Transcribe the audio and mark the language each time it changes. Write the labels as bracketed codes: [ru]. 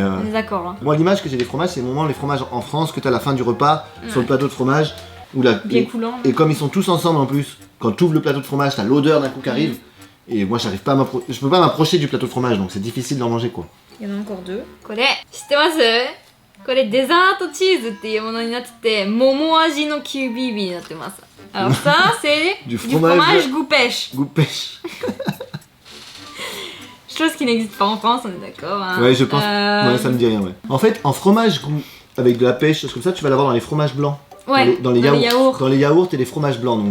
[fr] on est d'accord hein. Moi l'image que j'ai des fromages, c'est au moment les fromages en France que tu as à la fin du repas sur le plateau de fromage. Bien coulant. Et comme ils sont tous ensemble en plus, quand tu ouvres le plateau de fromage, t'as l'odeur d'un coup qui arrive. Et moi j'arrive pas à je peux pas m'approcher du plateau de fromage donc c'est difficile d'en manger quoi. Il y en a encore deux. [ja] これ知ってます？これデザートチーズっていうものになってて桃味の QBB になってます。 [fr] Alors ça c'est du fromage goût pêche. Goût pêche. Chose qui n'existe pas en France, on est d'accord hein. Ouais, je pense. Ouais, ça me dit rien ouais. En fait, en fromage goût avec de la pêche, chose comme ça, tu vas l'avoir dans les fromages blancs. Ouais, dans les yaourts. Dans les yaourts et les fromages blancs.